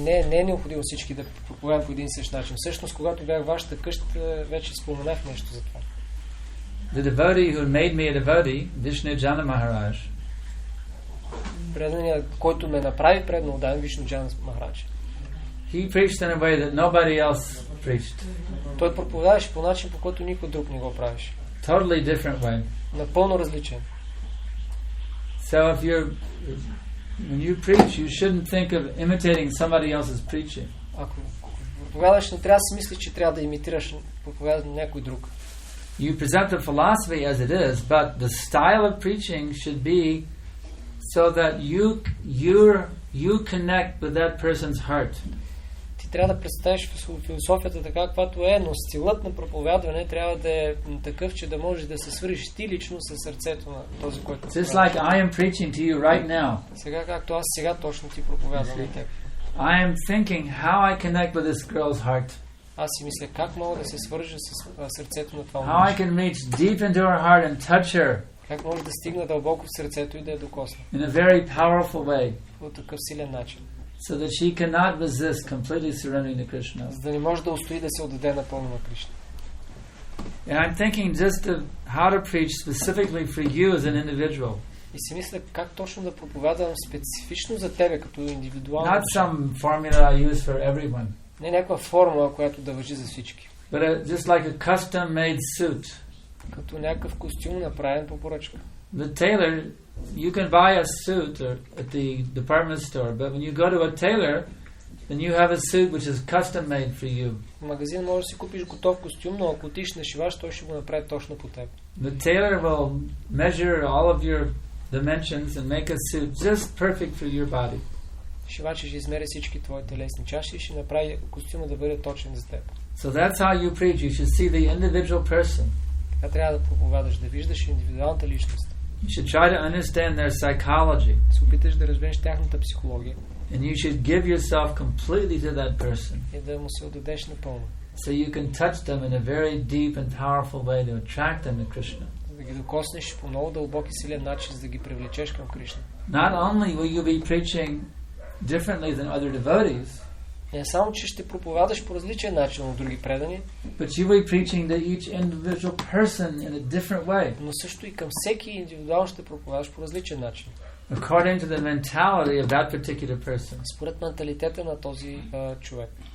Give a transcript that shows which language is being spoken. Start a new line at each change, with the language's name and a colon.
Bulgarian: Не е необходимо всички да проповядват по един и същ начин. Всъщност, когато бях в вашата къща, вече споменах нещо за това.
English: The devotee who made me a devotee, Vishnu Jana Maharaj,
Bulgarian: преданият, който ме направи предно отдаден, Вишну Джана Махарадж,
English: he preached in a way that nobody else preached.
Bulgarian: Той проповядваше по начин, по който никой друг не го правеше.
English: Totally different way.
Bulgarian: Напълно различен.
English: So when you preach, you shouldn't think of imitating somebody else's preaching.
Bulgarian: Ако проповядваш, не трябва да си мислиш, че трябва да имитираш проповядването на някой друг.
English: You present the philosophy as it is, but the style of preaching should be so that you connect with that person's heart.
Bulgarian: Ти трябва да представиш философията така, каквато е, но стилът на проповядване трябва да е такъв, че да можеш да се свържиш ти лично със сърцето на този, който
English: Just like I am preaching to you right now.
Bulgarian: Сега, както аз сега точно ти проповядвам на теб.
English: I am thinking how I connect with this girl's heart.
Bulgarian: Аз си мисля как мога да се свържа с сърцето на това
English: How I can reach deep into her heart and touch her.
Bulgarian: Как може да стигна дълбоко в сърцето и да я докосна.
English: In a very powerful way.
Bulgarian: По такъв силен начин.
English: So that she cannot resist completely surrendering to Krishna.
Bulgarian: За да не може да устои да се отдаде напълно на Кришна.
English: And I'm thinking just of how to preach specifically for you as an individual.
Bulgarian: И си мисля как точно да проповядвам специфично за тебе като индивидуално.
English: Not some formula I use for everyone.
Bulgarian: Не някаква формула, която да важи за всички.
English: But just like a custom-made suit.
Bulgarian: Като някакъв костюм направен по поръчка.
English: The tailor, you can buy a suit at the department store, but when you go to a tailor, then you have a suit which is custom-made for you.
Bulgarian: В магазин можеш да си купиш готов костюм, но ако отиш на шиваш, той ще го направи точно по теб.
English: The tailor will measure all of your dimensions and make a suit just perfect for your body.
Bulgarian: Шивачът ще измери всички твои телесни чаши и ще направи костюма да бъде точен за теб.
English: So that's how you preach. You should see the individual person.
Bulgarian: Така трябва да проповядаш, да виждаш индивидуалната личност.
English: You should try to understand their psychology.
Bulgarian: Се опиташ да разбереш тяхната психология.
English: And you should give yourself completely to that person.
Bulgarian: И да му се отдадеш напълно.
English: So you can touch them in a very deep and powerful way to attract them to Krishna.
Bulgarian: Да ги докоснеш по много дълбок и силен начин, за да ги привлечеш към Кришна.
English: Not only will you be preaching differently than other devotees,
Bulgarian: Не само, че ще проповядаш по различен начин от други предани,
English: but you will be preaching to each individual person in a different way,
Bulgarian: но също и към всеки индивидуално ще проповядаш по различен начин.
English: according to the mentality of that particular person.
Bulgarian: Според менталитета на този човек.